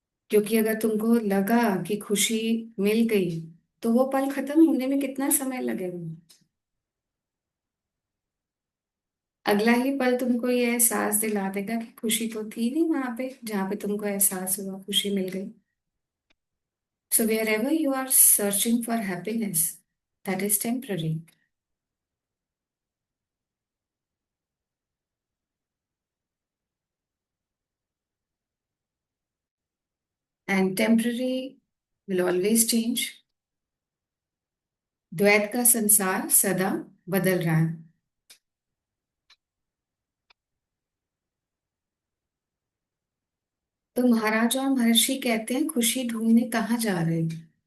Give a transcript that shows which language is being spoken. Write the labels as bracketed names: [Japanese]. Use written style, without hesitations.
[Hindi] क्योंकि अगर तुमको लगा कि खुशी मिल गई, तो वो पल खत्म होने में कितना समय लगेगा? अगला ही पल तुमको ये एहसास दिला देगा कि खुशी तो थी नहीं वहां पे, जहाँ पे तुमको एहसास हुआ खुशी मिल गई। [English] So wherever you are searching for happiness, that is temporary. And temporary will always change. [Hindi] द्वैत का संसार सदा बदल रहा है। तो महाराज और महर्षि कहते हैं, खुशी ढूंढने कहाँ जा रहे हो?